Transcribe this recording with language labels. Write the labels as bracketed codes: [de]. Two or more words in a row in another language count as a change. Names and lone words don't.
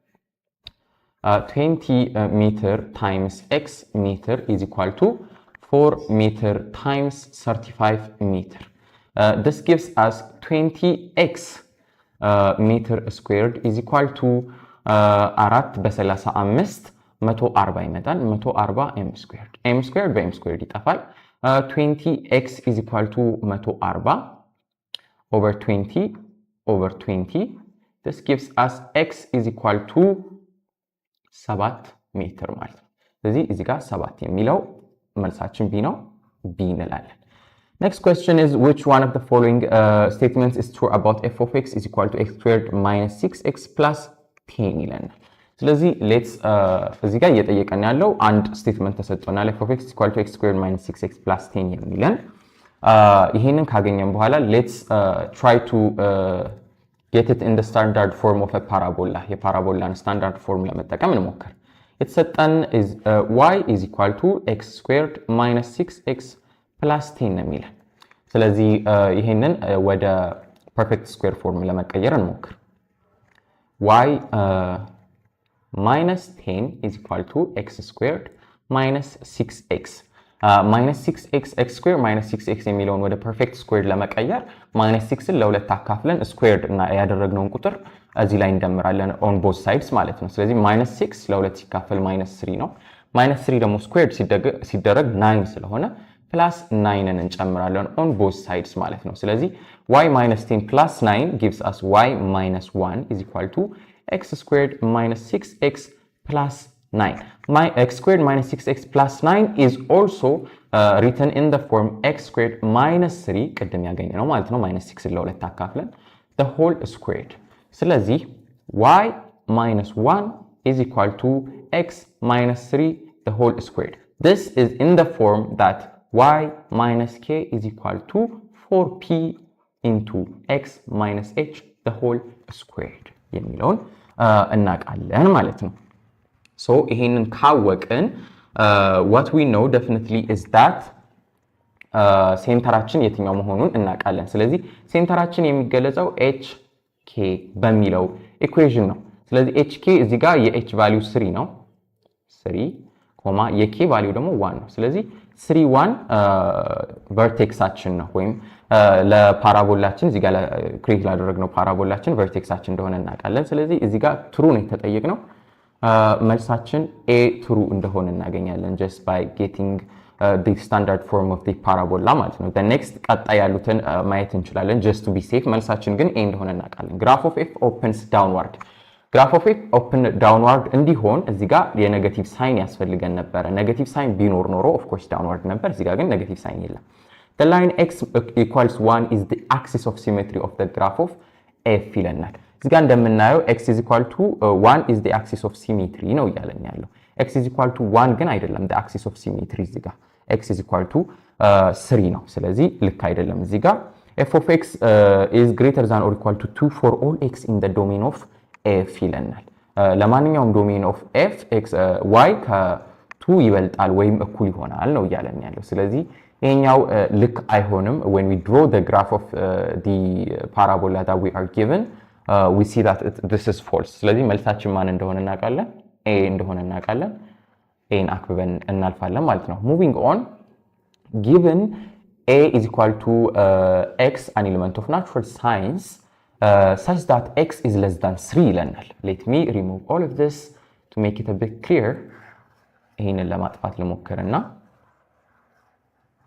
[en] 20 meter times x meter is equal to 4 meter times 35 meter this gives us 20x meter squared is equal to 4 [am] በ35 140 ይመጣል [en] 140 m squared [am] በm squared ይጠፋል [en] 20x is equal to 140 over 20 this gives us x is equal to 7 [am] ሜትር ማለት ነው ስለዚህ እዚህ ጋር 7 የሚለው መልሳችን b ነው b እንላለን [en] next question is which one of the following statements is true about f of x is equal to x squared minus 6x plus 10 [am] ይለናል ስለዚህ [en] let's [am] እዚህ ጋር እየጠየቀን ያለው አንድ ስቴትመንት ተሰጥቶናል [en] f of x is equal to x squared minus 6x plus 10 [am] የሚለን ይሄንን ካገኘን በኋላ [en] let's try to get it in the standard form of a parabola የፓራቦላን standard form [am] ለመጠቀም እንሞክር [en] የተሰጠን is y is equal to x squared minus 6x plus 10 [am] የሚለን ስለዚህ ይሄንን ወደ [en] perfect square form [am] ለመቀየር እንሞክር [en] y minus 10 is equal to x squared minus 6x minus 6x x squared minus 6x [am] የሚለውን ወደ [en] perfect square [am] ለመቀየር minus 6ን ለሁለት አካፍለን squared እና ያደረግነውን ቁጥር እዚህ ላይ እንደምራለን [en] on both sides [am] ማለት ነው ስለዚህ minus 6 ለሁለት ሲካፈል minus 3 ነው minus [en] 3 ደግሞ squared [am] ሲደረግ 9 ስለሆነ [en] plus [am] 9ን እንጨምራለን [en] on both sides [am] ማለት ነው ስለዚህ [en] y minus 10 plus 9 gives us y minus 1 is equal to x squared minus 6x plus 9 my x squared minus 6x plus 9 is also written in the form x squared minus 3 [am] ቀደም ያገኘነው ማለት ነው [en] minus 6 [am] ለሁለት አካፍለን [en] the whole squared ስለዚህ y minus 1 is equal to x minus 3 the whole squared this is in the form that y minus k is equal to 4p into x minus h the whole squared [am] የሚለውን እናውቃለን ማለት ነው [en] so [am] ይሄንን ካወቅን [en] what we know definitely is that [am] ሴንተራችን የትኛው መሆኑን እናውቃለን ስለዚህ ሴንተራችን የሚገለጸው hk በሚለው ኢኩዌሽን ነው ስለዚህ hk እዚህ ጋር የh ቫልዩ 3 ነው 3 ኮማ የk ቫልዩ ደግሞ 1 ነው ስለዚህ 3 1 ቨርቴክሳችን ነው ወይም ለፓራቦላችን እዚህ ጋር ክሬት ላደረግነው ፓራቦላችን ቨርቴክሳችን እንደሆነ እናውቃለን ስለዚህ እዚህ ጋር ትሩ ነው የተጠየቅነው መልሳችን a true እንደሆነ እናገኛለን [en] just by getting the standard form of the parabola [am] ማለት ነው [en] the next [am] ቀጣይ ያሉትን ማየት እንችላለን [en] just to be safe [am] መልሳችን ግን a እንደሆነ እናውቃለን [en] graph of f opens downward graph of f open downward [am] እንዲሆን እዚህ ጋር የኔጌቲቭ ሳይን ያስፈልገን ነበር ኔጌቲቭ ሳይን ቢኖር ኖሮ [en] of course downward [am] ነበር እዚህ ጋር ግን ኔጌቲቭ ሳይን የለም [en] the line x equals 1 is the axis of symmetry of the graph of f [am] ይለናል እዚህ ጋር እንደምናየው [en] x is equal to 1 is the axis of symmetry [am] ነው እያለን ያለው [en] x is equal to 1 [am] ግን አይደለም [en] the axis of symmetry [am] እዚህ ጋር [en] x is equal to 3 [am] ነው ስለዚህ ልክ አይደለም እዚህ ጋር [en] f of x is greater than or equal to 2 for all x in the domain of f [am] ይለናል ለማንኛውም [en] domain of f x y [am] ከ2 ይበልጣል ወይም እኩል ይሆናል ነው እያለን ያለው ስለዚህ ይሄኛው ልክ አይሆንም [en] when we draw the graph of the parabola that we are given we see that this is false [am] ስለዚህ መልሳችን ማን እንደሆነ እናውቃለን a እንደሆነ እናውቃለን a አክብበን እናልፋለን ማለት ነው [en] moving on given a is equal to x an element of natural science such that x is less than 3 ይለናል let me remove all of this to make it a bit clear [am] ይሄንን ለማጥፋት ልሞክርና